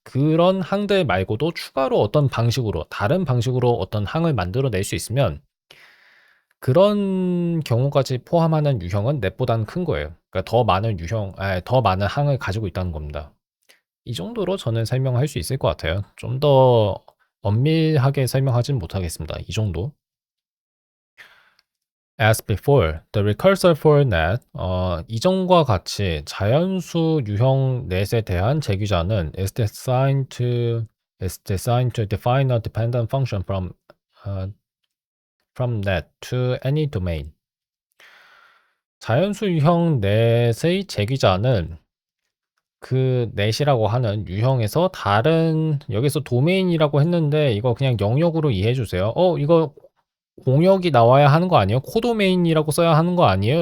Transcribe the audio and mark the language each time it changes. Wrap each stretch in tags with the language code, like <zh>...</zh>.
<ko>그런 항들 말고도 추가로 어떤 방식으로 다른 방식으로 어떤 항을 만들어낼 수 있으면 그런 경우까지 포함하는 유형은 넷보다는 큰 거예요. 그러니까 더 많은 항을 가지고 있다는 겁니다. 이 정도로 저는 설명할 수 있을 것 같아요. 좀 더 엄밀하게 설명하진 못하겠습니다. 이 정도.</ko> <en>As before, the recursor for net,</en> <ko>이전과 같이 자연수 유형 넷에 대한 제기자는</ko> <en>is designed to define a dependent function from net to any domain.</en> <ko>자연수 유형 넷의 제기자는 그 넷이라고 하는 유형에서 다른 여기서 도메인이라고 했는데 이거 그냥 영역으로 이해해 주세요. 이거 공역이 나와야 하는 거 아니에요? 코도메인이라고 써야 하는 거 아니에요?</ko>